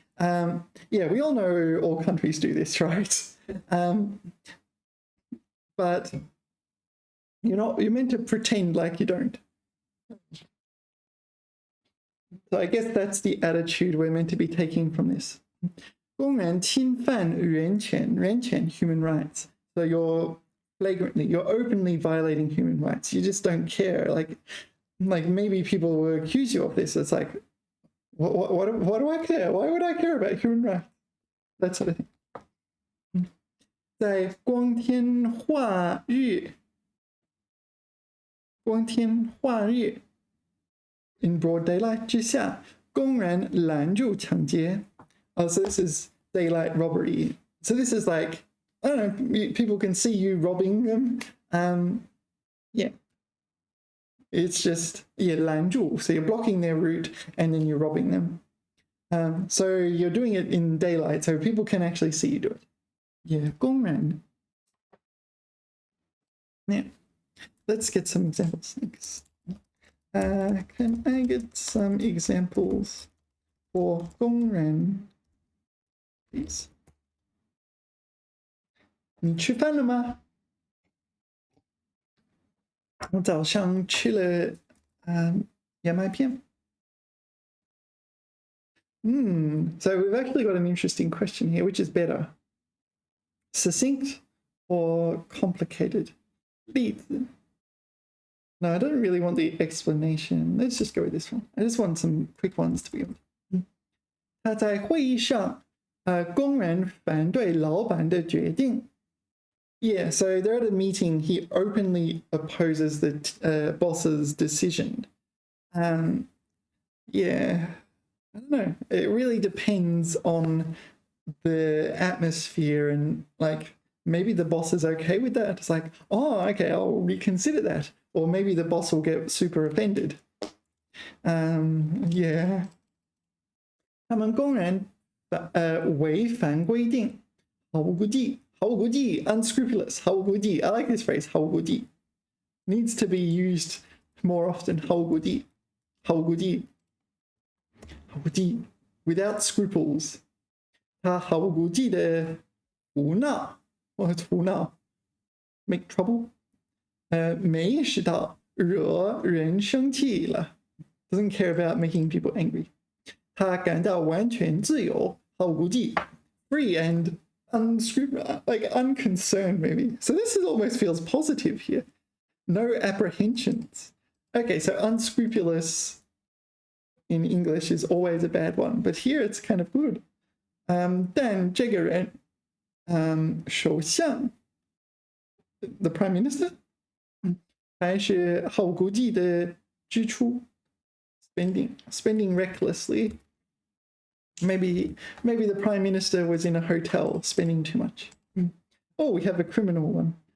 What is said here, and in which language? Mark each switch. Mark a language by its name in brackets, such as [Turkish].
[English] Yeah, we all know all countries do this, right? But you're meant to pretend like you don't. So I guess that's the attitude we're meant to be taking from this. [Chinese] 公然侵犯人权, 人权, [English] human rights. So you're openly violating human rights. You just don't care. Like maybe people will accuse you of this. It's like, what do I care? Why would I care about human rights? That sort of thing. [Chinese] 在光天化日 [English] in broad daylight [Chinese] 之下公然拦住抢劫. [English] Oh, so this is daylight robbery. So this is like, I don't know, people can see you robbing them. Yeah. It's just, yeah, 拦住. So you're blocking their route and then you're robbing them. So you're doing it in daylight, so people can actually see you do it. Yeah, 公然. Yeah. Let's get some examples. Thanks. Can I get some examples for 工人 please? [Chinese] 你吃饭了吗？我早上吃了燕麦片。 [English] So we've actually got an interesting question here. Which is better? Succinct or complicated? [Chinese] 例子. [English] No, I don't really want the explanation. Let's just go with this one. I just want some quick ones to be honest. [Chinese] 他在会议上公然反对老板的决定。 [English] Yeah, so they're at a meeting. He openly opposes the boss's decision. Yeah, I don't know. It really depends on the atmosphere and like maybe the boss is okay with that. It's like, oh, okay, I'll reconsider that. Or maybe the boss will get super offended. Yeah. [Chinese] 他们公然违反规定，毫无顾忌。毫无顾忌 unscrupulous. [English] 毫无顾忌 I like this phrase. 毫无顾忌 needs to be used more often. [Chinese] 毫无顾忌毫无顾忌毫无顾忌 [English] without scruples. [Chinese] 他毫无顾忌的胡闹 [English] What's [Chinese] 胡闹 [English] make trouble. [Chinese] 没意识到惹人生气了 [English] doesn't care about making people angry. [Chinese] 他感到完全自由毫无顾忌 [English] free and unscrupulous, like unconcerned maybe. So this almost feels positive here. No apprehensions. Okay, so unscrupulous in English is always a bad one, but here it's kind of good. [Chinese] 但这个人首相 [English] the prime minister [Chinese] 还是毫无顾忌的支出 [English] spending recklessly. Maybe the prime minister was in a hotel spending too much. Oh, we have a criminal one.